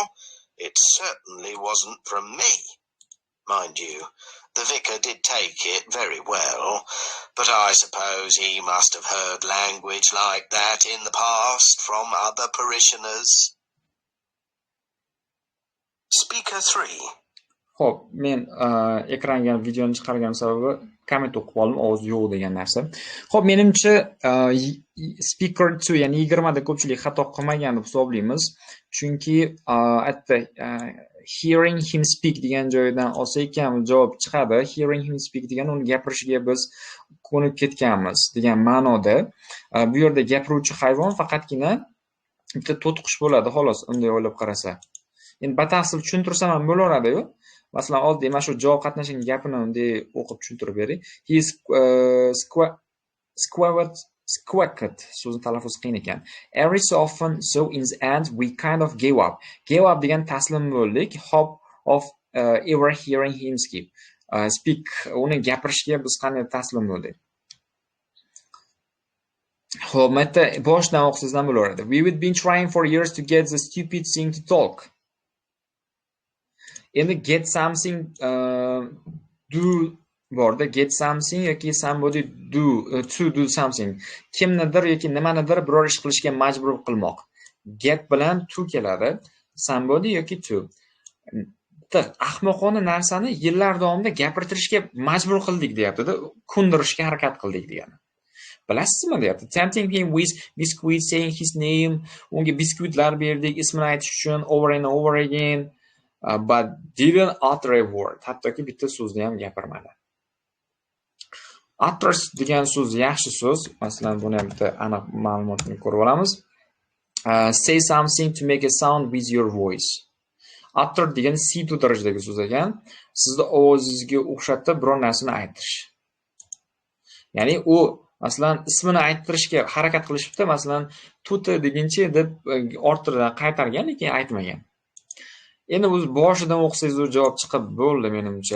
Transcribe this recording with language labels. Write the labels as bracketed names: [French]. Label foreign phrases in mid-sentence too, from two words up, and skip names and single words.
[English] It certainly wasn't from me. Mind you, the vicar did take it very well, but I suppose he must have heard language like that in the past from other parishioners. Speaker 3. [Uzbek] Xo'p, men ekranga videoni chiqargan sababi komment o'qib qoldim, ovoz yo'q degan narsa. Xo'p, menimcha speaker 2, ya'ni 20 da ko'pchilik xato qilmagan deb hisoblaymiz. Chunki [English] hearing him speak [Uzbek] degan joyidan olsak ham javob chiqadi. [English] Hearing him speak [Uzbek] degan uni gapirishiga biz ko'nib ketganmiz degan ma'noda. Bu yerda gapiruvchi hayvon faqatgina bitta to'tiqush bo'ladi, xolos, unday o'ylab qarasa. Endi batafsil tushuntirsam ham bo'laveradi-yu. Masalan, oddiy mana shu javob qatnashining gapini unday o'qib tushuntirib bering. [English] He squawked [Uzbek] so'zni talaffuz qiyin ekan. [English] Every so often, so in the end, we kind of gave up. Gave up [Uzbek] degan taslim bo'ldik. [English] Hope of ever hearing him speak. [Uzbek] Uni gapirishiga biz qanday taslim bo'ldik. Xo'p, mata boshdan o'qisizdan bo'laveradi. [English] We would been trying for years to get the stupid thing to talk. Endi get something [Uzbek] do borda, [English] get something yoki somebody to do something. [Uzbek] Kimnidir yoki nimanidir biror ish qilishga majbur qilmoq. Get bilan to keladi. Somebody yoki to. Ahmoqona narsani yillar davomida gapirtirishga majbur qildik deyapti-da, ko'ndirishga harakat qildik degani. Bilasizmi deyapti. [English] Tempting him with biscuit, saying his name. [Uzbek] Unga biskvitlar berdik, ismini aytish uchun [English] over and over again. But didn't utter a word. [Uzbek] Hattoki bitta so'zni ham gapirmadi. Utter degan so'z yaxshi so'z. Masalan, buni ham bitta aniq ma'lumotini ko'rib olamiz. [English] Say something to make a sound with your voice. [Uzbek] Utter degan C2 darajadagi so'z ekan. Sizni ovozingizga o'xshatib biror narsani aytish. Ya'ni u masalan ismini ayttirishga harakat qilishibdi. Masalan, tuti deguncha deb ortidan qaytargan, lekin aytmagan. Endi o'z boshidan o'qisangiz u javob chiqib bo'ldi menimcha.